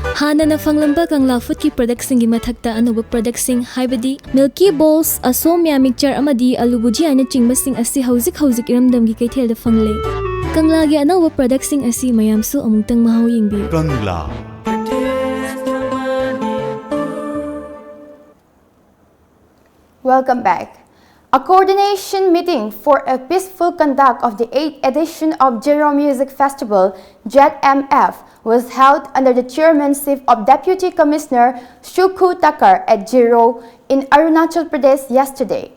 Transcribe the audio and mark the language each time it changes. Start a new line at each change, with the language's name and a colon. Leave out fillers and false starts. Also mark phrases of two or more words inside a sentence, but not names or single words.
Manipuri: Hanana fanglamba kangla food ki product singi mathakta anuba product sing haibadi Milky Balls asomya mixture amadi alu bhujia na chingba sing asi hauzik iramdam gi kaithel da fangle Kangla gi anawa product sing asi mayam su amungtang mahau yingbi Kangla
English: Welcome back. A coordination meeting for a peaceful conduct of the 8th edition of Jero Music Festival, JMF, was held under the chairmanship of Deputy Commissioner Shukhu Takar at Jero in Arunachal Pradesh yesterday.